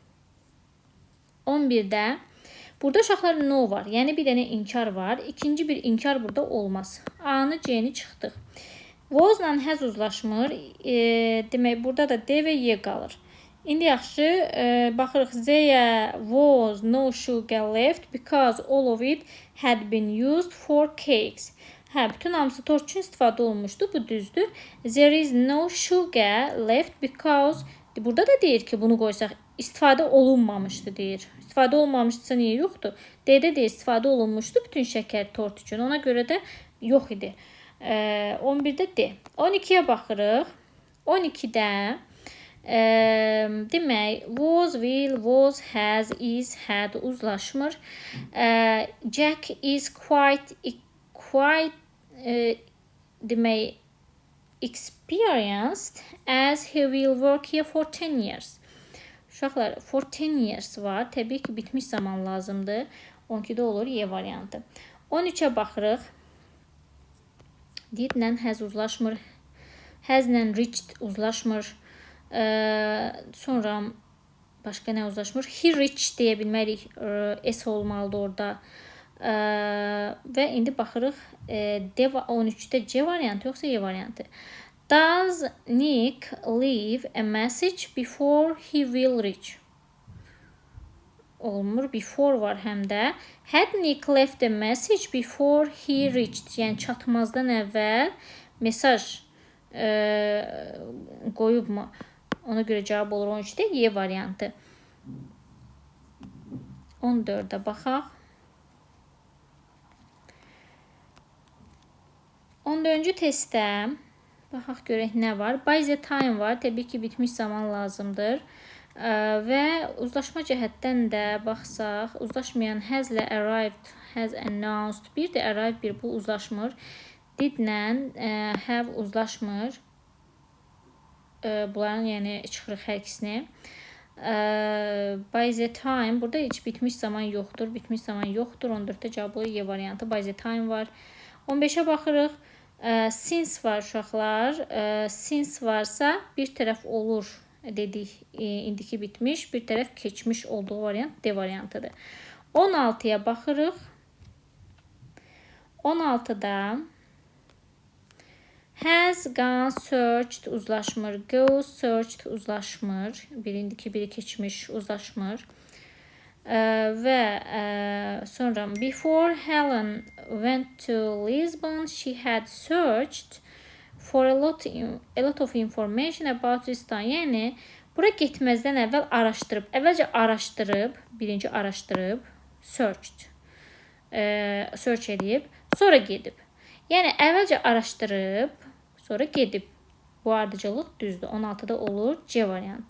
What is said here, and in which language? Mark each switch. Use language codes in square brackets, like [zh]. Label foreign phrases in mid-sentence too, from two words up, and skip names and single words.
[az] 11-də burada uşaqlar no var. Yəni bir dənə inkar var. İkinci bir inkar burada olmaz. A-nı, C-ni çıxdıq. Was-lə has uzlaşmır. Demək, burada da D və Y qalır. İndi yaxşı, baxırıq. [en] There was no sugar left because all of it had been used for cakes. [az] Bütün hamısı tort üçün istifadə olunmuşdu. Bu düzdür. [en] There is no sugar left because [az] burada da deyir ki, bunu qoysaq istifadə olunmamışdı deyir. İstifadə olunmamışdısa niyə yoxdur? D-də də istifadə olunmuşdu bütün şəkər tort üçün. Ona görə də yox idi. 11-də D. 12-yə baxırıq. 12-də demək, [en] was, will, was, has, is, had uzlaşmır. Jack is quite demək, experienced as he will work here for 10 years. [az] Uşaqlar, [en] for 10 years [az] var. Təbii ki, bitmiş zaman lazımdır. 12-də olur Y variantı. 13-ə baxırıq. Didlə has uzlaşmır. Haslə reached uzlaşmır. Sonra başqa nə uzlaşmır? He reached deyə bilmərik. S olmalıdır orada. Və indi baxırıq 13-də C variantı yoxsa Y variantı. [en] Does Nick leave a message before he will reach? [az] Olmur. Before var həm də. [en] Had Nick left a message before he reached? [az] Yəni çatmazdan əvvəl mesaj qoyubmu? Ona görə cavab olur 13-də Y variantı. 14-də baxaq. 14-cü testdə baxaq görək nə var. [en] By the time var. [az] Təbii ki, bitmiş zaman lazımdır. Və uzlaşma cəhətdən də baxsaq, uzlaşmayan haslə arrived, [en] has announced. [az] Bir də arrived, bir bu uzlaşmır. Didlə have uzlaşmır. Bunların yəni çıxırıq hər ikisini. [en] By the time, [az] burada heç bitmiş zaman yoxdur. Bitmiş zaman yoxdur. 14-də cavab olur Y variantı. [en] By the time [az] var. 15-ə baxırıq. Since var uşaqlar. Since varsa bir tərəf olur dedik. İndiki bitmiş. Bir tərəf keçmiş olduğu variant D variantıdır. 16-ya baxırıq. 16-da [en] has gone searched [az] uzlaşmır. [en] Go searched [az] uzlaşmır. Birindiki biri keçmiş uzlaşmır. Və sonra [en] before Helen went to Lisbon, she had searched for a lot of information about this town. [az] Yəni bura getməzdən əvvəl araşdırıb. Əvvəlcə araşdırıb, birinci araşdırıb, searched. Search edib, sonra gedib. Yəni əvvəlcə araşdırıb, sonra gedib. Bu ardıcıllıq düzdür. 16-da olur C variantı.